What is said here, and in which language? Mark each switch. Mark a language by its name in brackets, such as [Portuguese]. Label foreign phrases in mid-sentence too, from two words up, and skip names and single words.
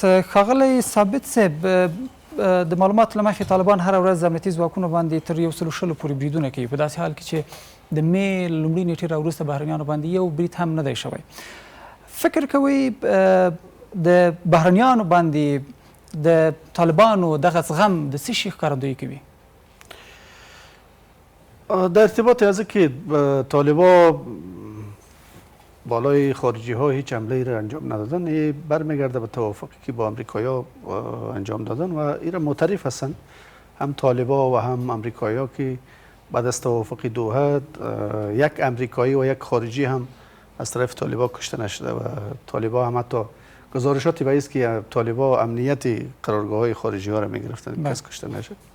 [Pashto] ښاغلی ثابت صاحب، د معلوماتو له مخې طالبان هره ورځ امنیتي ځواکونو باندې تر 160 پورې بریدونه کوي، په داسې حال کې چې د مې لومړۍ نیټې راوروسته بهرنیانو باندې یو برید هم نه دی شوی. فکر کوئ د بهرنیانو باندې د طالبانو دغه زغم د څه شي ښکارندویي کوي؟ [Persian] در ارتباط از که طالبا بالای خارجی ها هیچ حمله را انجام ندادن، برمیگرده به توافقی که با امریکایی انجام دادن و این را معترف هستند هم طالبا و هم امریکایی که بعد از توافق دوحه یک امریکایی و یک خارجی هم از طرف طالبا کشته نشده و طالبا هم حتی گزارشاتی به است که طالبا امنیت قرارگاه های خارجی ها را میگرفتن کس کشته نشد.